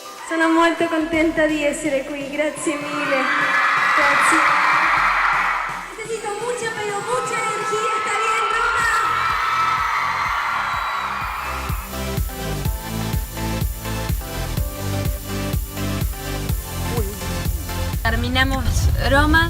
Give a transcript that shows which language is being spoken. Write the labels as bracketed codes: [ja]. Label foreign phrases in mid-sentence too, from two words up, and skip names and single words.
[it] Sono molto contenta di essere qui, grazie mille. Grazie. [es] Necesito mucha, pero mucha energía, ¿está bien, Roma? Terminamos Roma.